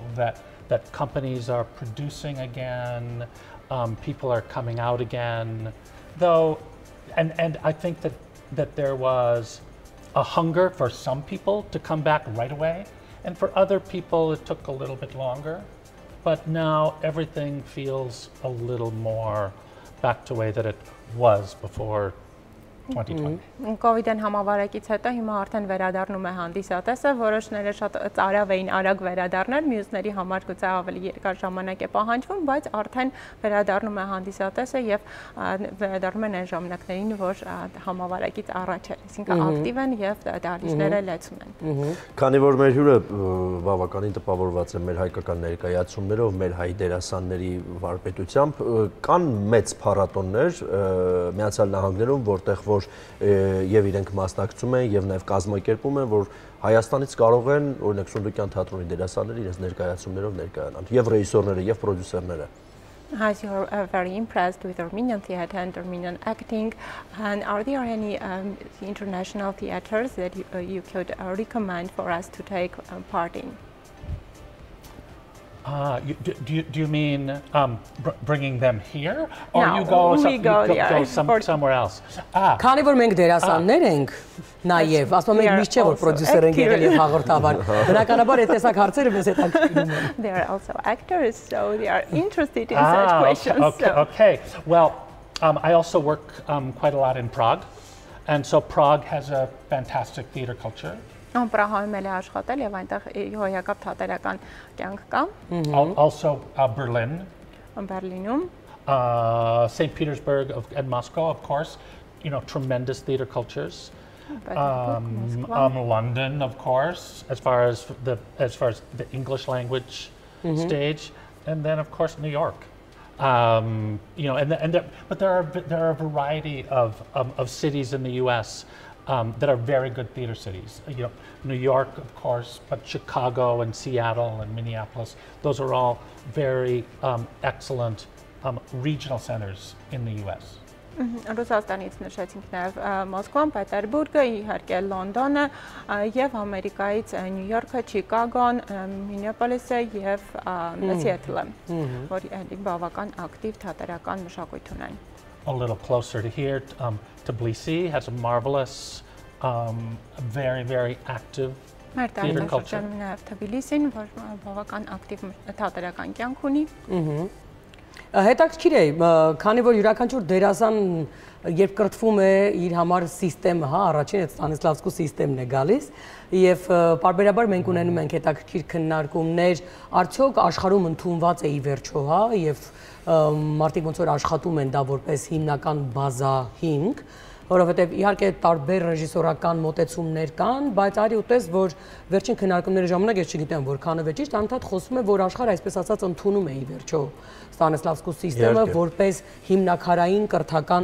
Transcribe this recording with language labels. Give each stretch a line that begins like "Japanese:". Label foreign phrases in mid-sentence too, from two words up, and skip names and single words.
English: That companies are producing again, people are coming out again, though, and I think that there was a hunger for some people to come back right away. And for other people, it took a little bit longer. But now everything feels a little more back to the way that it was before 2020.
Armenian: COVID-ն համավարակից հետո հիմա արդեն վերադառնում է հանդիսատեսը, որոշները շատ ծարավ էին արագ վերադառնել, մյուսների համար գուցե ավելի երկար ժամանակ է պահանջվում, բայց արդեն վերադառնում է հանդիսատեսը եւ վերադառնում են այն ժամանակներին, որ համավարակից առաջ էր, այսինքն ակտիվ են եւ դահլիճները լեցուն են։ Քանի որ մեր հյուրը բավականին տպավորված է մեր հայկական ներկայացումներով, մեր հայ դերասանների վարպետությամբ, կան մեծ փառատոններ Միացյալ Նահանգներում, որտեղ եւ իրենք մասնակցում են եւ նաեւ կազմակերպում են, որ Հայաստանից կարող են օրինակ Սունդուկյան թատրոնի դերասանները իրենց ներկայացումներով ներկայանալ եւ ռեժիսորները եւ պրոդյուսերները.
English: As you are very impressed with Armenian theater and Armenian acting, and are there any international theaters that you could recommend for us to take part in? Do you mean bringing them here, or no, you go there somewhere else?
Armenian: Քանի որ մենք դերասաններ ենք, նաև, ասում ենք միշտ չէ որ պրոդյուսեր ենք եղել եւ հաղորդավար։ Բնականաբար այդ տեսակ հարցերը մեզ հետաքրքրում են։
English: They are also actors, so they are interested in such questions. Okay. Well, I also work quite a lot in Prague, and so Prague has a fantastic theater culture.
Armenian: Պրահայում էլ է աշխատել եւ այնտեղ հոյակապ թատերական կյանք կա.
English: Also Berlin.
Armenian: Բերլինում.
English: St. Petersburg and Moscow, of course, tremendous theater cultures. London, of course, as far as the English language stage, and then of course New York. But there are a variety of cities in the U.S. That are very good theater cities. New York, of course, but Chicago and Seattle and Minneapolis. Those are all very excellent regional centers in the U.S.
Armenian: Ռուսաստանից նշեցինք նաև Մոսկվան, Պետերբուրգը, իհարկե Լոնդոնը եւ Ամերիկայից Նյու Յորքը, Չիկագոն, Մինեապոլիսը եւ Սիեթլը, որ բավական ակտիվ թատերական մշակույթ ունեն։
English: A little closer to here, Tbilisi has a marvelous, very, very active theater culture.
Armenian: Նաև Թբիլիսին, որ բավական ակտիվ թատերական կյանք ունի։ Հետաքրքիր է, քանի որ յուրաքանչյուր դերասան երբ կրթվում է իր համար համակարգը, հա, առաջին այդ Ստանիսլավսկու համակարգն է գալիս, եւ պարբերաբար մենք ունենում ենք հետաքրքիր քննարկումներ, արդյոք աշխարհում ընդունված է ի վերջո, հա, եւ մարդիկ ոնց որ աշխատում են դա որպես հիմնական բազա հիմք, որովհետև իհարկե տարբեր ռեժիսորական մոտեցումներ կան, բայց արի ուտես, որ վերջին քննարկումների ժամանակ ես չգիտեմ որքանը է ճիշտ, անդադ խոսում է, որ աշխարհը այսպես ասած ընդունում է ի վերջո Ստանիսլավսկու համակարգը որպես հիմնակարային կրթական